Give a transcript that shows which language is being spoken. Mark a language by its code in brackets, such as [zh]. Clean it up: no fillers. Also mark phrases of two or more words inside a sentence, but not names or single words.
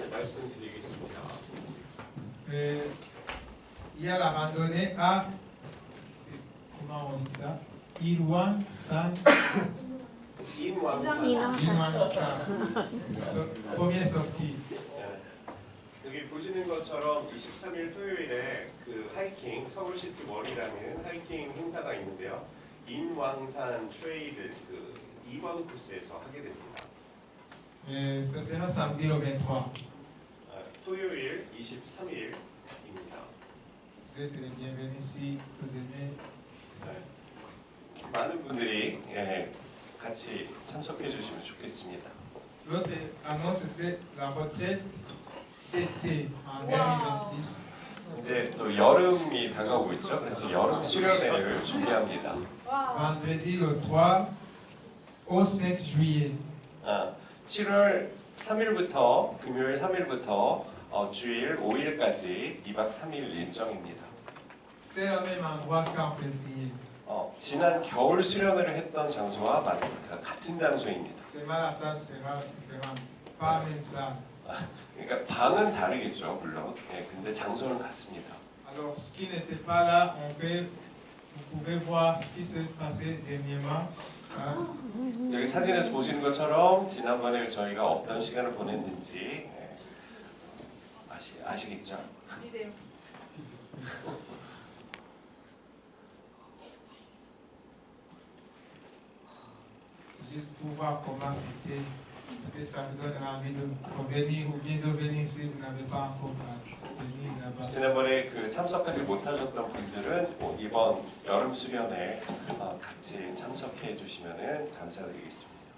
[ko] 말씀드리겠습니다. [fr] Il y a la randonnée à, comment on dit ça? Ilwan-san. [ko] 인왕산. [fr] Ilwan-san. Première sortie. [ko] 여기 보시는 것처럼 23일 토요일에 그 하이킹 서울시티 월이라는 하이킹 행사가 있는데요. 인왕산 트레일을 그 2번 코스에서 하게 됩니다. [fr] Ça sera samedi le 23. [ko] 토요일 23일입니다. [fr] Vous êtes les bienvenus si vous aimez. [ko] 많은 분들이 같이 참석해 주시면 좋겠습니다. [fr] L'autre annonce, c'est la retraite été en 2026. [ko] 이제 또 여름이 다가오고 있죠. 그래서 여름 수련회를 준비합니다. [fr] Vendredi le 3 au 5 juillet. [ko] 7월 3일부터 금요일 3일부터 주일 5일까지 2박 3일 일정입니다. [fr] C'est le même endroit qu'en février. [ko] 지난 겨울 수련회를 했던 장소와 같은 장소입니다. [fr] Seulement la salle sera différente, pas la même salle. [ko] 그러니까 방은 다르겠죠, 물론. 근데 장소는 같습니다. [fr] Alors, ce qui n'était pas là, vous pouvez voir ce qui s'est passé dernièrement. [ko] 여기 사진에서 보시는 것처럼 지난번에 저희가 어떤 시간을 보냈는지 아시겠죠? [fr] C'est juste pour voir comment c'était. Peut-être ça vous donne envie de revenir ou bien de venir si vous n'avez pas encore venu là-bas. [ko] 지난번에 그 참석하지 못하셨던 분들은 이번 여름 수련회 같이 참석해 주시면 감사드리겠습니다.